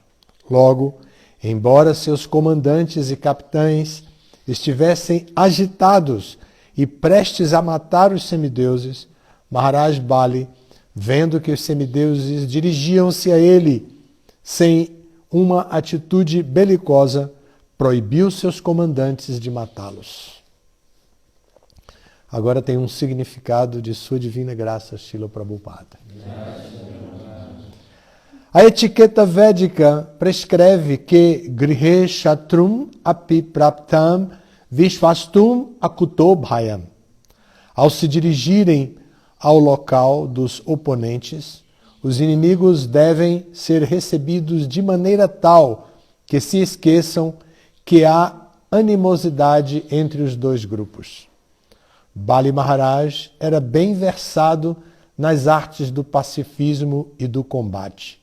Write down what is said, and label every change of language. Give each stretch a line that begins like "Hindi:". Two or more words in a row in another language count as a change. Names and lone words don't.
Portuguese: Logo, embora seus comandantes e capitães estivessem agitados e prestes a matar os semideuses, Maharaj Bali, vendo que os semideuses dirigiam-se a ele sem uma atitude belicosa, proibiu seus comandantes de matá-los. Agora tem um significado de sua divina graça, Srila Prabhupada. A etiqueta védica prescreve que
Sanskrit: grihe shatrum api praptam vishvastum akuto bhayam.
Portuguese: Ao se dirigirem ao local dos oponentes, os inimigos devem ser recebidos de maneira tal que se esqueçam que há animosidade entre os dois grupos. Bali Maharaj era bem versado nas artes do pacifismo e do combate.